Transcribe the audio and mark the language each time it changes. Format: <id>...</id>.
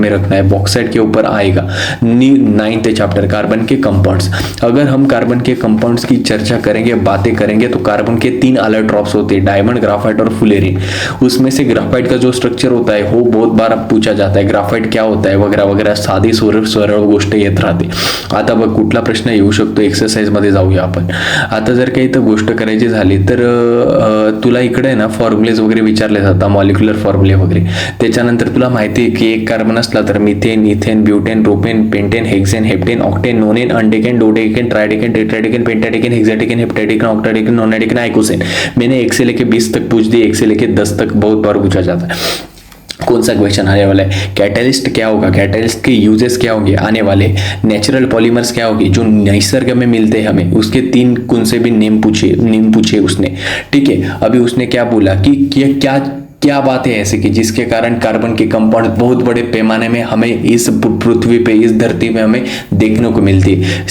<hi>में रखना है, बॉक्साइट के ऊपर आएगा। 9th चैप्टर कार्बन के कंपाउंड्स। अगर हम कार्बन के कंपाउंड्स की चर्चा करेंगे, बातें करेंगे, तो कार्बन के 3 अलग ड्रॉप्स होते हैं, डायमंड, ग्राफाइट और फुलेरिन। उसमें से ग्राफाइट का जो स्ट्रक्चर होता है वो बहुत बार पूछा जाता है, ग्राफाइट क्या होता है वगैरह वगैरह,</hi> <mr>साधी सरळ गोष्ट येत राहते। आता बघ कुठला प्रश्न येऊ शकतो, एक्सरसाइज मध्ये जाऊया आपण। आता जर काही इथं गोष्ट करायची झाली तर तुला इकडे ना फॉर्म्युलेज वगैरे विचारले जातात, मॉलिक्युलर फॉर्म्युले वगैरे। त्याच्यानंतर तुला माहिती आहे की एक कार्बन असला तर methane, ethane, butane, propane, pentane, hexane, heptane, octane, नोनेन, अनडेकेन, dodecane, ट्राइडेकेन, टेट्राडेकेन, पेंटाडेकेन, हेक्साडेकेन, हेप्टाडेकेन, ऑक्टाडेकेन, नोनाडेकेन, आइकोसेन।</mr> <hi>मैंने 1 से लेके 20 तक पूछ दी, 1 से लेके 10 तक बहुत बार पूछा जाता है। कौन सा क्वेश्चन आने वाला है? कैटलिस्ट क्या होगा, कैटलिस्ट के यूजेस क्या होंगे आने वाले, नेचुरल पॉलीमर्स क्या होगी जो निसर्ग में मिलते हैं हमें, उसके 3 कौन से भी नेम पूछे उसने। ठीक है, अभी उसने क्या बोला कि क्या बात है ऐसे कि जिसके कारण कार्बन के कंपाउंड बहुत बड़े पैमाने में हमें इस पृथ्वी पे, इस धरती में हमें देखने को मिलती है।</hi>